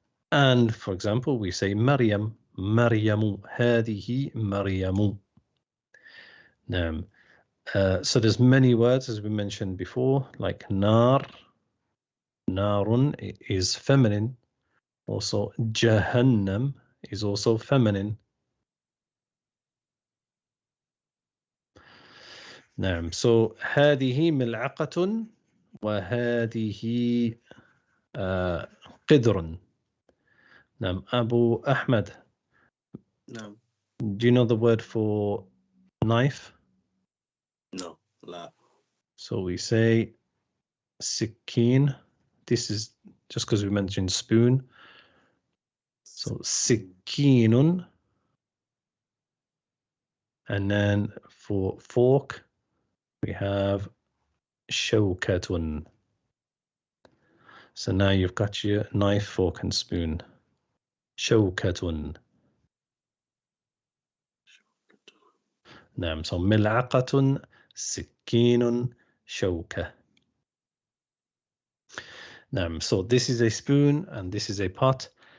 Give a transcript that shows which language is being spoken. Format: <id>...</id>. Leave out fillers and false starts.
<en>And for example, we say Maryam, Maryamu,</en> <ar>هذه مريم. نعم.</ar> <en>So there's many words, as we mentioned before, like nar. Narun is feminine. Also, Jahannam is also feminine.</en> <ar>نعم. So هذه ملعقة وهذه قدر. نعم. Abu Ahmed.</ar> <en>No. Do you know the word for knife? No. La. So we say sikin. This is just because we mentioned spoon. So sikinun. And then for fork, we have shawkatun. So now you've got your knife, fork, and spoon. Shawkatun.</en> <ar>نعم. So ملعقة, سكين, شوكة. نعم.</ar> <en>So this is a spoon and this is a pot.</en>